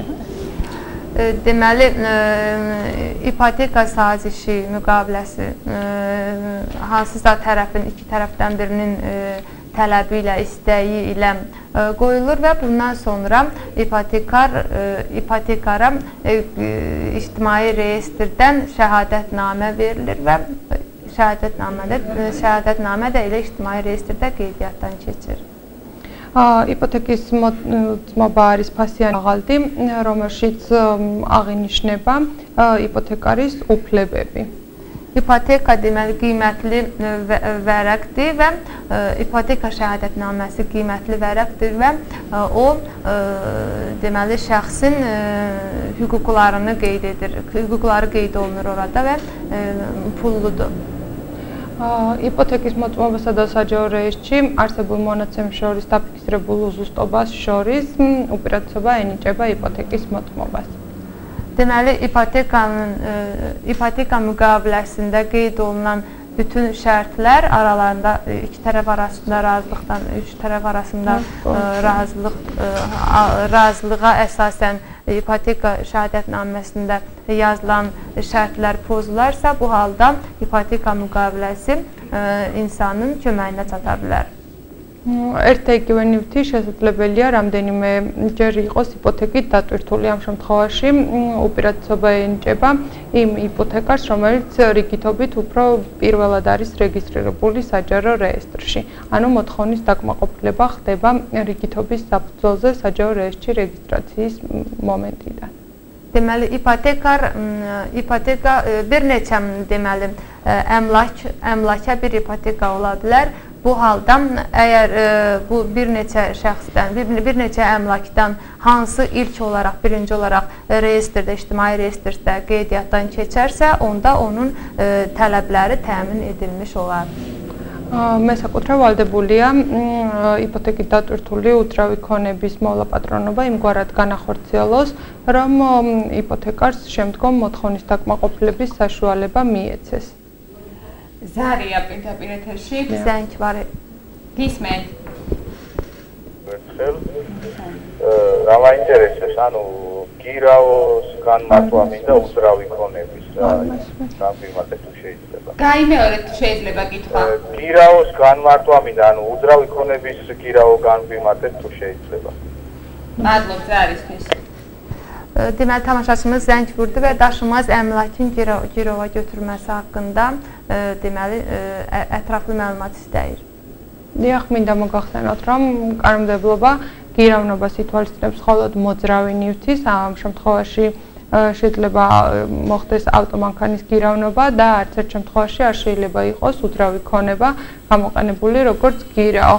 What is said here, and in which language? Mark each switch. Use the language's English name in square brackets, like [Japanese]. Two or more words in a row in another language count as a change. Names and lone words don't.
[Azerbaijani] Deməli, ipoteka sazişi müqaviləsi hansısa tərəfin, iki tərəfdən birinin tələbi ilə, istəyi ilə qoyulur və bundan sonra ipotekara ictimai reyestrdən şəhadətnamə verilir və şəhadətnamə də elə ictimai reyestrdə qeydiyyatdan keçir. [Georgian] იპოთეკის მოწმობა არის ფასიანი ყაღალდი, რომელშიც აღინიშნება იპოთეკარის უფლებები. [Azerbaijani] İpoteka deməli qiymətli vərəqdir və ipoteka şəhadətnaməsi qiymətli vərəqdir və o deməli şəxsin hüquqlarını qeyd edir. Hüquqları qeyd olunur orada və pulludur. [Georgian] იპოთეკის მოწმობასა და საჯარო რეესტრში არსებულ მონაცემ შორის დაფიქსირებულ უზუსტობას შორის უპირატესობა ენიჭება იპოთეკის მოწმობას. [Azerbaijani] Deməli, ipoteka müqaviləsində qeyd olunan bütün şərtlər aralarında iki tərəf arasında razılıqdan, üç tərəf arasında razılığa əsasən ipoteka şəhadətnaməsində yazılan şərtlər pozularsa, bu halda ipoteka müqaviləsi insanın köməyinə çata bilər. [Georgian] ერთ იგივე ნივთი შესაძლებელია რამდენიმე ჯერ იყოს იპოთეკით დატვირთული. ამ შემთხვევაში უპირატესობა ენიჭება იმ იპოთეკას, რომელიც რიგითობით უფრო პირველად არის რეგისტრირებული საჯარო რეესტრში. ანუ მოთხოვნის დაკმაყოფილება ხდება რიგითობის საფუძველზე საჯარო რეესტრში რეგისტრაციის მომენტიდან. [Azerbaijani] Deməli, ipoteka bir neçə deməli əmlaka bir ipoteka ola bilər. Bu halda əgər bu bir neçə şəxsdən, bir neçə əmlakdan hansı ilk olaraq, birinci olaraq reyestrdə, ictimai reyestrdə qeydiyyatdan keçərsə, onda onun tələbləri təmin edilmiş olar. [Georgian] მესაკუთრე ვალდებულია იპოთეკით დატვირთული უძრავი ქონების მოვლა-პატრონობა იმგვარად განახორციელოს, რომ იპოთეკარს შემდგომ მოთხოვნის დაკმაყოფილების საშუალება მიეცეს. ზარია პირდაპირ ეთერში. [Azerbaijani] Zəng var. [Georgian] გისმენთ. რა მაინტერესებს, ანუ გირაოს განმარტვა მინდა უძრავი ქონების გამიმატე თუ შეიძლება. გაიმეორეთ თუ შეიძლება კითხვა. გირაოს განმარტვა მინდა, ანუ უძრავი ქონების გირაო გამიმატე თუ შეიძლება. მადლობ ზარისთვის. [Azerbaijani] Deməli, tamaşaçımız zəng vurdu və daşınmaz əmlakın girova götürməsi haqqında deməli, ətraflı məlumat istəyir. [Georgian] დიახ, მინდა მოგახსენოთ, რომ კანონმდებლობა გირავნობას ითვალისწინებს მხოლოდ მოძრავი ნივთის, ამ შემთხვევაში შეიძლება მოხდეს ავტომანქანის გირავნობა და არც ერთ შემთხვევაში არ შეიძლება იყოს უძრავი ქონება გამოყენებული როგორც გირაო.